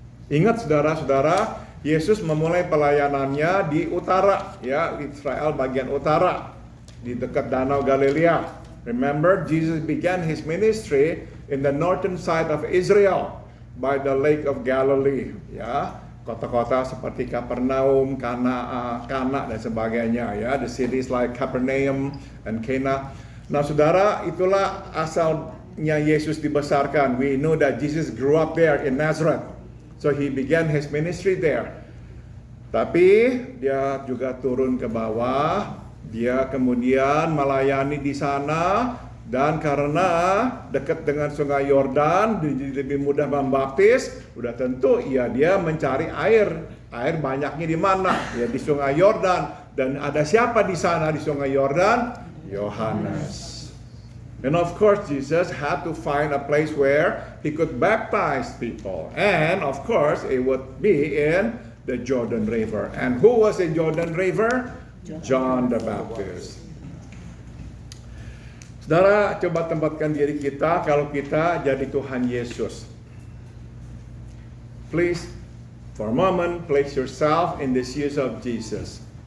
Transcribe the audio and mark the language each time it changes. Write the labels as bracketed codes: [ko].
[id] Ingat saudara-saudara, Yesus memulai pelayanannya di utara, ya, Israel bagian utara, di dekat Danau Galilea. [en] Remember, Jesus began his ministry in the northern side of Israel, by the Lake of Galilee, [id] ya, kota-kota seperti Kapernaum, Kana dan sebagainya, ya, [en] the cities like Capernaum and Cana. [id] Nah, saudara, itulah asalnya Yesus dibesarkan. [en] We know that Jesus grew up there in Nazareth. So he began his ministry there. [id] Tapi dia juga turun ke bawah, dia kemudian melayani di sana, dan karena dekat dengan Sungai Yordan, jadi lebih mudah membaptis, udah tentu dia mencari air. Air banyaknya di mana? Ya di Sungai Yordan. Dan ada siapa di sana di Sungai Yordan? Yohanes. [en] And of course, Jesus had to find a place where he could baptize people. And of course, it would be in the Jordan River. And who was the Jordan River? John the Baptist. [id] Saudara, coba tempatkan diri kita kalau kita jadi Tuhan Yesus. [en] Please, for a moment, place yourself in the shoes of Jesus.